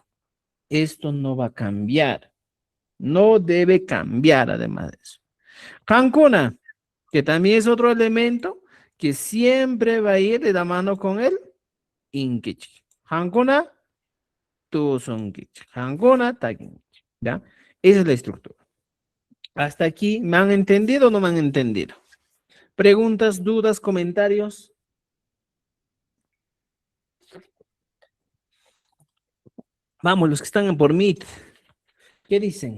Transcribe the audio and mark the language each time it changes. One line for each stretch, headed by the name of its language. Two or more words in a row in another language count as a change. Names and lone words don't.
Spanish: Esto no va a cambiar. No debe cambiar además de eso. Cancuna, que también es otro elemento que siempre va a ir de la mano con el inkichi.
Quechua: Cancuna, tu son kichi. Cancuna, takinkichi.
Spanish: ¿Ya? Esa es la estructura. Hasta aquí, ¿me han entendido o no me han entendido? ¿Preguntas, dudas, comentarios? Vamos, los que están por Meet, ¿qué dicen?